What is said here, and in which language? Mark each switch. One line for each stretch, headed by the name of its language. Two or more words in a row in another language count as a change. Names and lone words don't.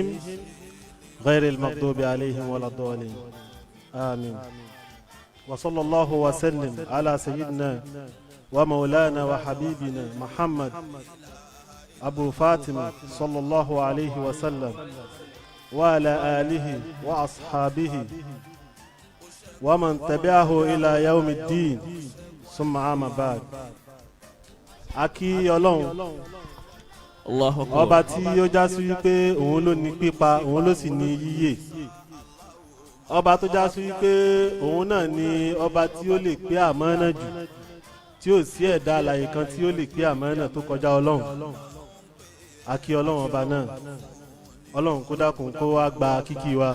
Arabic: غير المغضوب عليهم ولا الضالين آمين وصلى الله وسلم على سيدنا ومولانا وحبيبنا محمد أبو فاطمة صلى الله عليه وسلم وعلى آله وأصحابه ومن تبعه إلى يوم الدين ثم عام بعد
Yoruba: akí Ọlọ́run
Arabic: الله أكبر
Yoruba: ọba tí ó já sí wípé òun ló ní pípa òun ló sì ní yíyè ọba tó já sí wípé òun náà ni ọba tí ó lè pé àmánà jù tí ó sí ẹ̀dá alààyè kan tí ó lè pé àmánà tó kọjá Ọlọ́run akí Ọlọ́run ọba náà Ọlọ́run kó dákun kó wá gba kíkí wa